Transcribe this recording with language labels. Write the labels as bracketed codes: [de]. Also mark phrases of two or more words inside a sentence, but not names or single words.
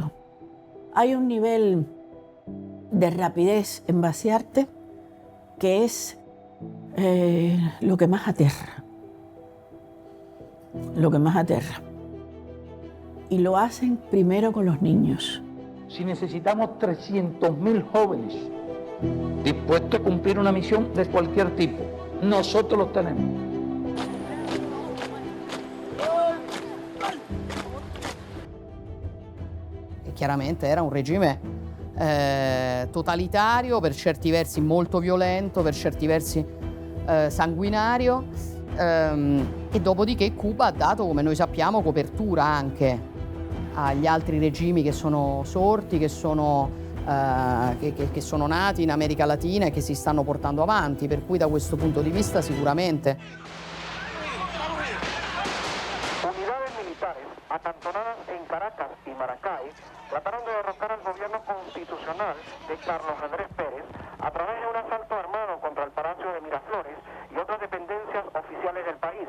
[es] Hay un nivel de rapidez en vaciarte que es lo que más aterra. Lo que más aterra. Y lo hacen primero con los niños. Si necesitamos 300.000 jóvenes dispuestos a cumplir una misión de cualquier tipo, nosotros los tenemos. [it] Chiaramente era un regime totalitario, per certi versi molto violento, per certi versi sanguinario, E dopodiché Cuba ha dato, come noi sappiamo, copertura anche agli altri regimi che sono sorti, che sono nati in America Latina e che si stanno portando avanti, per cui da questo punto di vista sicuramente. [es] Unidades militares acantonadas en Caracas y Maracay trataron de derrocar al gobierno constitucional de Carlos Andrés Pérez a través de un asalto armado contra el Palacio de Miraflores y otras dependencias oficiales del país.